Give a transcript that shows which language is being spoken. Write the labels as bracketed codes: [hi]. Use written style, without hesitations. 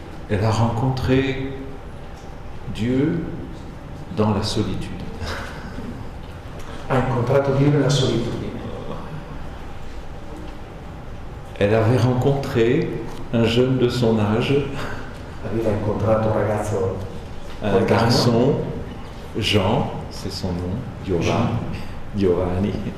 [fr] Elle a rencontré Dieu dans la solitude. [it] Ha incontrato Dio nella solitudine. [fr] Elle avait rencontré un jeune de son âge, [it] Aveva incontrato un ragazzo, [fr] un garçon, Jean, c'est son nom, Giovanni.